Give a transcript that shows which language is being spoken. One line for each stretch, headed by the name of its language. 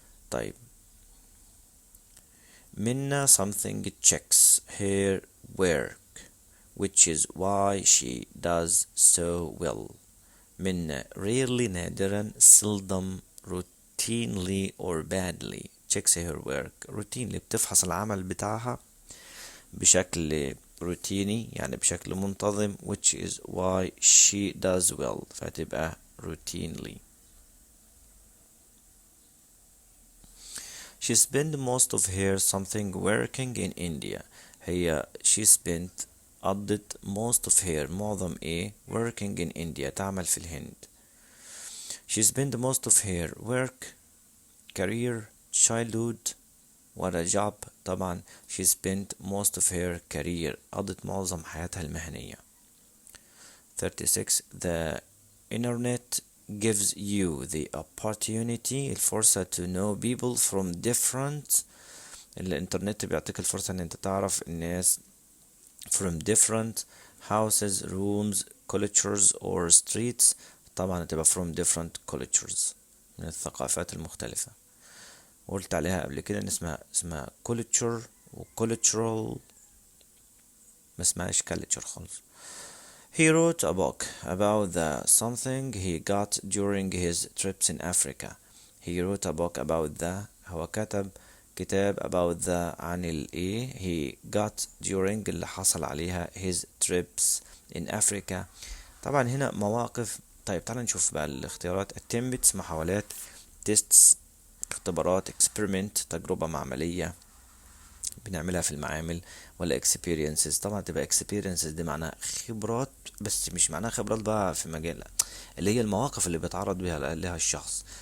English: طيب Minna something checks her work, which is why she does so well. Minna rarely نادرا seldom routinely or badly checks her work.
Arabic: routinely بتفحص العمل بتاعها بشكل روتيني يعني بشكل منتظم,
English: which is why she does well
Arabic: فتبقى routinely.
English: She spent most of her something working in India.
Arabic: هي قضت
English: most of her معظم working in India
Arabic: تعمل في الهند.
English: She spent most of her work, career, childhood ولا job. طبعا she spent most of her career
Arabic: قضت معظم حياتها المهنية.
English: 36 The internet gives you the opportunity الفرصة to know people from different.
Arabic: الانترنت بيعطيك الفرصة ان انت تعرف الناس
English: from different houses, rooms, cultures or streets.
Arabic: طبعا هتبقى
English: from different cultures
Arabic: من الثقافات المختلفة. قلت عليها قبل كده ان اسمها culture و cultural ما اسمهاش culture خالص.
English: He wrote a book about the something he got during his trips in Africa. He wrote a book about the
Arabic: هو كتب كتاب
English: about the عن he got during
Arabic: اللي حصل عليها
English: his trips in Africa.
Arabic: طبعا هنا مواقف. طيب تعال نشوف بقى الاختيارات. attempts محاولات, tests اختبارات, experiment تجربة معملية بنعملها في المعامل, ولا experiences. طبعا تبقى experiences دي معناها خبرات, بس مش معناها خبرات بقى في مجال, لا, اللي هي المواقف اللي بيتعرض لها الشخص.